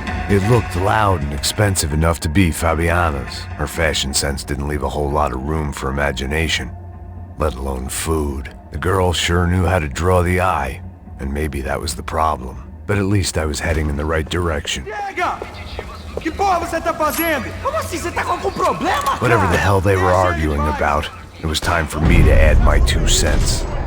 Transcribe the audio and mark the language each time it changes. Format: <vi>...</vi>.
<en>It looked loud and expensive enough to be Fabiana's. Her fashion sense didn't leave a whole lot of room for imagination, let alone food. The girl sure knew how to draw the eye, and maybe that was the problem. But at least I was heading in the right direction.</en> <pt>Que porra você tá fazendo? Como assim? Você tá com algum problema?</pt> <en>Whatever the hell they were arguing about, it was time for me to add my 2 cents.</en>